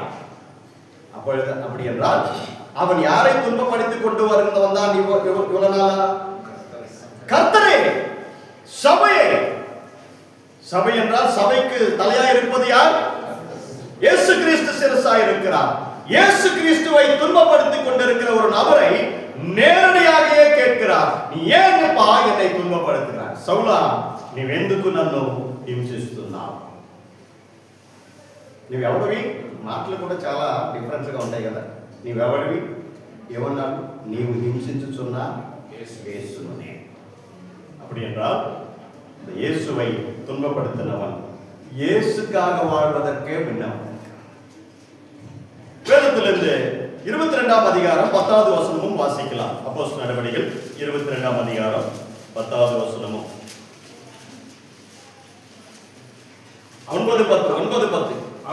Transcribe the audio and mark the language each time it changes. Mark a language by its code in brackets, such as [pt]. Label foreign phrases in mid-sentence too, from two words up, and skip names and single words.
[ta] அப்பொழுது அப்படி என்றால் அவன் யாரை துன்பப்படுத்திக் கொண்டு வந்தான் இவ்வளவு நாளா? கர்த்தரே, சபையே. சபை என்றால் சபைக்கு தலையாய் இருப்பது யார்? இயேசு கிறிஸ்து சிரசாய் இருக்கிறார். இயேசு கிறிஸ்துவை துன்பப்படுத்திக் கொண்டிருக்கிற ஒரு நபரை నేరుడియాగే కేட்கிறார், நீ ஏன்ப்பா என்னை துன்பப்படுத்துகிறாய்? [te] సౌలా, నీవెందుకు నన్ను హింసిస్తున్నావు? నీవెవడివి? మాటలు కూడా చాలా డిఫరెన్స్ గా ఉంటాయి కదా. నీవెవడివి? ఏమన్నాడు? నీవు హింసించుచున్న యేసునే. [ta] அப்படி என்றால் இயேசுவை துன்பப்படுத்தினவன் இயேசுக்காக வாழ்வதற்கே விண்ணப்பம். வேதத்திலிருந்து 22ஆம் அதிகாரம் 10வது வசனமும் வாசிக்கலாம். அப்போஸ்தலர் நடவடிக்கைகள் 22ஆம் அதிகாரம் 10வது வசனமும் 9:10